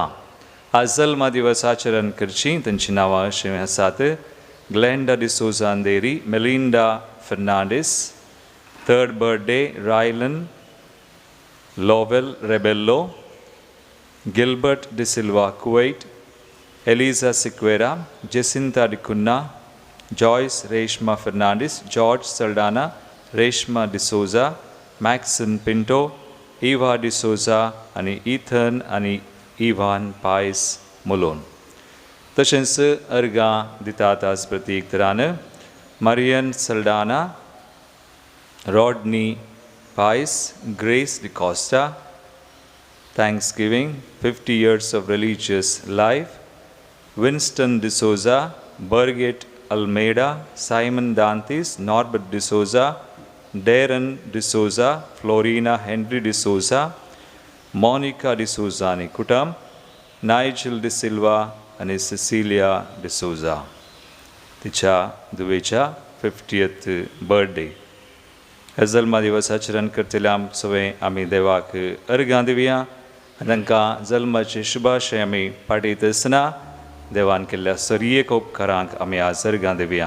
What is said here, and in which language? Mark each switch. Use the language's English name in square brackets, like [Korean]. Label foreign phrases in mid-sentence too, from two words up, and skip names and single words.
[Konkani] आज जल्मा दिवस आचरण करची तांची नांवां अशीं आसात: ग्लेंडा डिसोजा अंदेरी, मेलिंडा फर्नांडीस. [English] third birthday [Konkani] रायलन लॉवेल रेबेल्लो, गिल्बर्ट डिसिल्वा कुवैट, Elisa Siqueira, Jacinta Dicunna, Joyce Reshma Fernandes, George Saldana, Reshma D'Souza, Maxine Pinto, Eva D'Souza आणि Ethan आणि Ivan Pais Mulon. तशेंच अर्गां दितात आज प्रतीक तरान Marian Saldana, Rodney Pais, Grace DeCosta. [English] Thanksgiving, 50 years of religious life. [Konkani] Winston D'Souza, Birgit Almeida, Simon Dantis, Norbert D'Souza, Darren D'Souza, Florina Henry D'Souza, Monica D'Souza आणि कुटुंब, Nigel D'Silva आणि Cecilia D'Souza. तिच्या दुवेच्या 50th बर्थडे. जल्मा दिवस आचरण करतल्या सगळे आमी देवाक अर्गां दिवया. तांकां जल्माचे शुभाशय आमी पाठयत आसतना देवान केल्ल्या सर्येक उपकारांक आमी आज अर्गां दिवया.